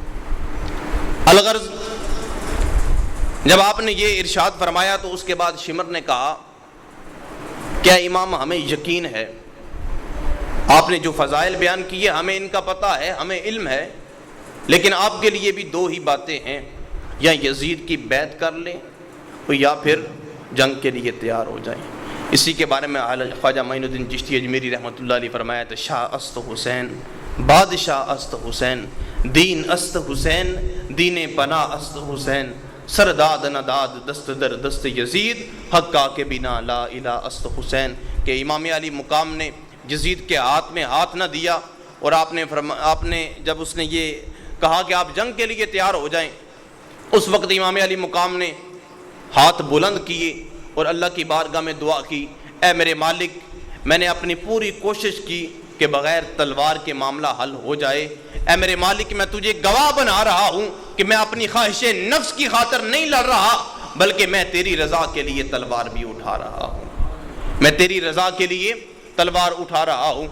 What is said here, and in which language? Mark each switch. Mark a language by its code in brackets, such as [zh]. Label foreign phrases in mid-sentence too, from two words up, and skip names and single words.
[ur] الغرض جب آپ نے یہ ارشاد فرمایا تو اس کے بعد شمر نے کہا کیا امام ہمیں یقین ہے، آپ نے جو فضائل بیان کیے ہمیں ان کا پتہ ہے، ہمیں علم ہے، لیکن آپ کے لیے بھی 2 ہی باتیں ہیں، یا یزید کی بیعت کر لیں یا پھر جنگ کے لیے تیار ہو جائیں۔ اسی کے بارے میں خواجہ معین الدین چشتی اجمیری رحمۃ اللہ علیہ فرمایا تھا [fa] شاہ است حسین، بادشاہ است حسین، دین است حسین، دین پناہ است حسین، سرداد نداد دست در دست یزید، حقا کے بنا لا الہ است حسین۔ [ur] کہ امام علی مقام نے یزید کے ہاتھ میں ہاتھ نہ دیا، اور آپ نے جب اس نے یہ کہا کہ آپ جنگ کے لیے تیار ہو جائیں، اس وقت امام علی مقام نے ہاتھ بلند کیے اور اللہ کی بارگاہ میں دعا کی، اے میرے مالک میں نے اپنی پوری کوشش کی کہ بغیر تلوار کے معاملہ حل ہو جائے، اے میرے مالک میں تجھے گواہ بنا رہا ہوں کہ میں اپنی خواہش نفس کی خاطر نہیں لڑ رہا، بلکہ میں تیری رضا کے لیے تلوار بھی اٹھا رہا ہوں، میں تیری رضا کے لیے تلوار اٹھا رہا ہوں۔